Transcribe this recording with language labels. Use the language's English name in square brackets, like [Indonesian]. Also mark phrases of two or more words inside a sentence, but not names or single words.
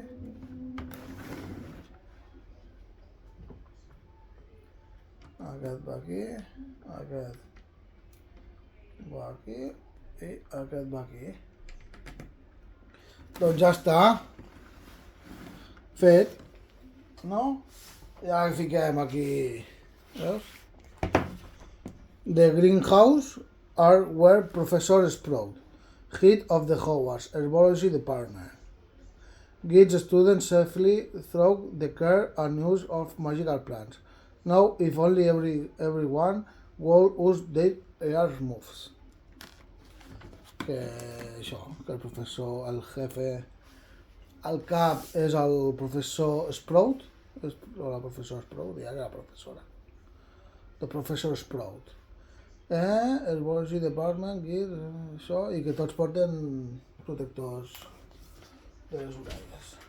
[Catalan] Aquest va aquí, aquest va aquí i aquest va aquí. Doncs ja està fet, no? I ara fiquem aquí, veus? [English] The greenhouse are where Professor Sprout, head of the Hogwarts Herbology Department, guides students safely through the care and use of magical plants. Now, if only everyone will use their ear moves. [Catalan] Que això, que el professor, el jefe, el cap és el professor Sprout, o la professora Sprout, ja era la professora. [English] The Professor Sprout. Herbology Department, [Catalan] això, i que tots porten protectors de les orelles.